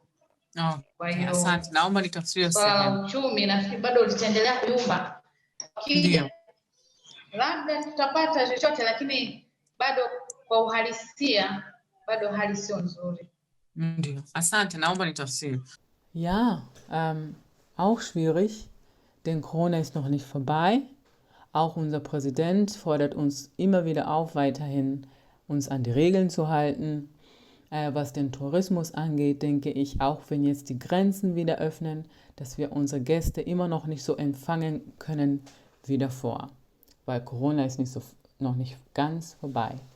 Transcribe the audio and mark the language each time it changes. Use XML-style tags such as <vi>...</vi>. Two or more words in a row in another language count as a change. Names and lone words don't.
<sw>Kwa hiyo asante, naomba nitafsirie sehemu. Uchumi nafikiri bado litaendelea kuyumba. Ndio. Labda tutapata chochote, lakini bado kwa uhalisia bado hali sio nzuri. Ndio. Asante, naomba nitafsirie.</sw> <de>Ja, auch schwierig, denn Corona ist noch nicht vorbei. Auch unser Präsident fordert uns immer wieder auf, weiterhin uns an die Regeln zu halten. Was den Tourismus angeht, denke ich, auch wenn jetzt die Grenzen wieder öffnen, dass wir unsere Gäste immer noch nicht so empfangen können wie davor, weil Corona ist noch nicht ganz vorbei.</de>